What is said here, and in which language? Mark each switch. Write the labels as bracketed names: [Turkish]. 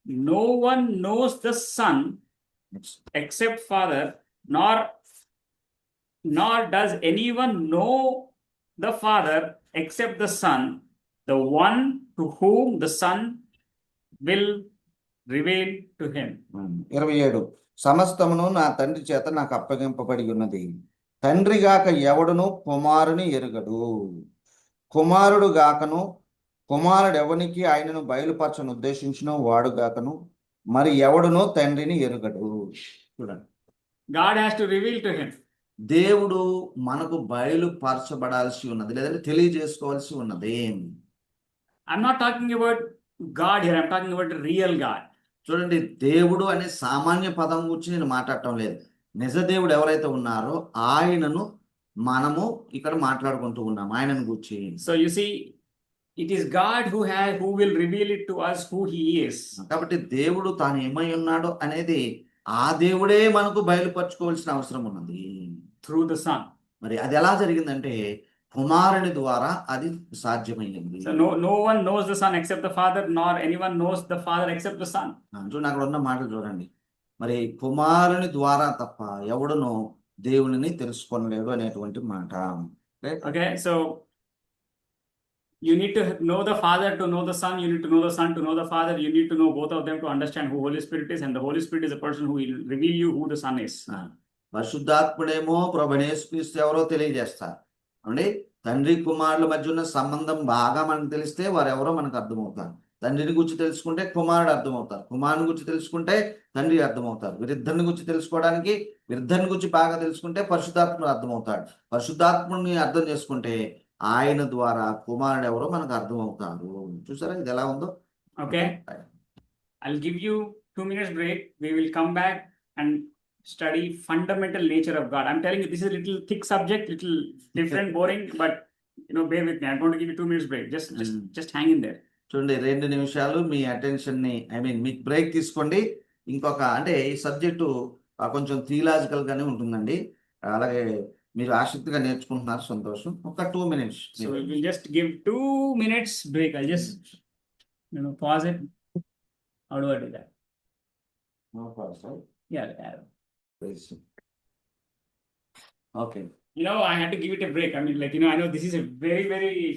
[English] No one knows the Son except Father, nor does anyone know the Father except the Son, the one to whom the Son will reveal to him. [Telugu] 27 సమస్తమును నా తండ్రి చేత నాకు అప్పగింపబడి ఉన్నది. తండ్రి గాక ఎవడును కుమారుని ఎరుగడు, కుమారుడు గాకను కుమారుడు ఎవనికి ఆయనను బయలుపరచను ఉద్దేశించిన వాడు గాకను మరి ఎవడునో తండ్రిని ఎరుగడు. చూడండి [English] God has to reveal to him. [Telugu] దేవుడు మనకు బయలుపరచబడాల్సి ఉన్నది, లేదంటే తెలియజేసుకోవాల్సి ఉన్నది. [English] I'm not talking about God here. I'm talking about the real God. [Telugu] చూడండి దేవుడు అనే సామాన్య పదం గురించి నేను మాట్లాడటం లేదు. నిజ దేవుడు ఎవరైతే ఉన్నారో ఆయనను మనము ఇక్కడ మాట్లాడుకుంటూ ఉన్నాం, ఆయనను గురించి. [English] So you see, it is God who will reveal it to us who He is. [Telugu] కాబట్టి దేవుడు తాను ఏమై ఉన్నాడో అనేది ఆ దేవుడే మనకు బయలుపరచుకోవాల్సిన అవసరం ఉన్నది [English] through the Son. [Telugu] మరి అది ఎలా జరిగిందంటే కుమారుని ద్వారా అది సాధ్యమైంది. [English] So no one knows the Son except the Father, nor anyone knows the Father except the Son. [Telugu] చూడండి, అక్కడ ఉన్న మాటలు చూడండి. మరి కుమారుని ద్వారా తప్ప ఎవడును దేవునిని తెలుసుకోలేడు అనేటువంటి మాట. [English] Okay, so you need to know the Father to know the Son. You need to know the Son to know the Father. You need to know both of them to understand who Holy Spirit is, and the Holy Spirit is a person who will reveal you who the Son is. [Telugu] పరిశుద్ధాత్ముడేమో ప్రభువైన యేసుక్రీస్తు ఎవరో తెలియజేస్తారు అండి. తండ్రి కుమారుల మధ్య ఉన్న సంబంధం బాగా మనకు తెలిస్తే వారు ఎవరో మనకు అర్థమవుతారు. తండ్రిని గురించి తెలుసుకుంటే కుమారుడు అర్థమవుతారు, కుమారుని గురించి తెలుసుకుంటే తండ్రి అర్థమవుతారు. వీరిద్దరిని గురించి తెలుసుకోవడానికి వీరిద్దరిని గురించి బాగా తెలుసుకుంటే పరిశుద్ధాత్ముడు అర్థమవుతాడు. పరిశుద్ధాత్ముడిని అర్థం చేసుకుంటే ఆయన ద్వారా కుమారుడు ఎవరో మనకు అర్థమవుతారు. చూసారా ఇది ఎలా ఉందో? [English] Okay, I'll give you 2 minutes break. We will come back and study fundamental nature of God. I'm telling you, this is a little thick subject, little different, boring, but bear with me. I'm going to give you 2 minutes break. Just hang in there. [Telugu] చూడండి, 2 నిమిషాలు మీ attention ని మీకు break తీసుకోండి. ఇంకొక అంటే ఈ subject కొంచెం theological గానే ఉంటుందండి. అలాగే మీరు ఆసక్తిగా నేర్చుకుంటున్నారు, సంతోషం. [English] ఒక 2 minutes. So we'll just give 2 minutes break. I'll just pause it. How do I do that? Yeah. Okay. I had to give it a break. I mean, I know this is a very, very